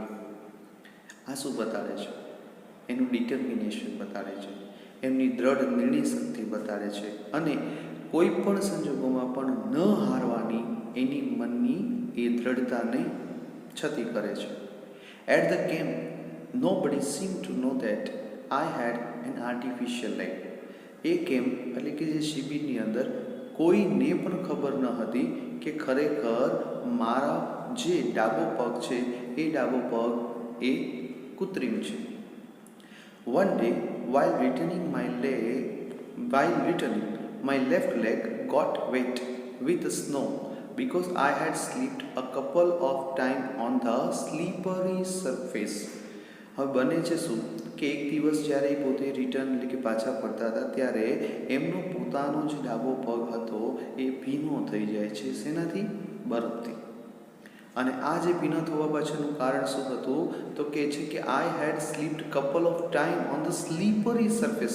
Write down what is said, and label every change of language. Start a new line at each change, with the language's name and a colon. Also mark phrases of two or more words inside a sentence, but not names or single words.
Gujarati: આ શું બતાડે છે? એનું ડિટર્મિનેશન બતાડે છે, એમની દ્રઢ નિર્ણય શક્તિ બતાડે છે અને કોઈ પણ સંજોગોમાં પણ ન હારવાની એની મનની એ દ્રઢતાને છતી કરે છે.
English: At the camp nobody seemed to know that I had an artificial leg.
Gujarati: એ કેમ્પ એટલે કે જે શિબિરની અંદર કોઈને પણ ખબર ન હતી કે ખરેખર મારા જે ડાબો પગ છે એ ડાબો પગ એ કૃત્રિમ છે.
English: One day while returning my left leg got wet with snow because I had slipped a couple of times on the slippery surface.
Gujarati: હવે બને છે શું કે એક દિવસ જ્યારે એ પોતે રિટર્ન એટલે કે પાછા ફરતા હતા ત્યારે એમનો પોતાનો જે ડાબો પગ હતો એ ભીનો થઈ જાય છે. શેનાથી? બરફથી. અને આ જે ભીનો થવા પાછળનું કારણ શું હતું તો કહે છે કે
English: I had slipped couple of times on the slippery surface.